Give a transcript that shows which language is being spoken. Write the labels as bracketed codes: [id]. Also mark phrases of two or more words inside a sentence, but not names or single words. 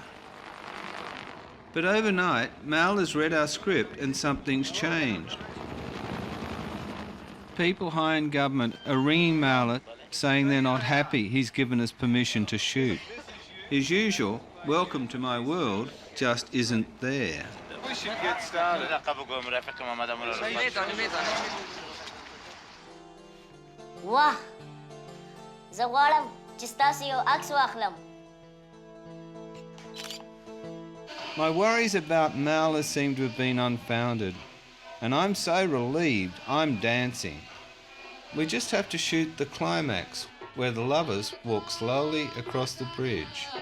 [en] But overnight, Mal has read our script and something's changed. People high in government are ringing Mala saying they're not happy he's given us permission to shoot. His usual welcome to my world just isn't there. We should get started. [ps] واه زه غواړم چې ستاسو یو عکس واخلم. [en] My worries about Mala seem to have been unfounded, and I'm so relieved I'm dancing. We just have to shoot the climax, where the lovers walk slowly across the bridge.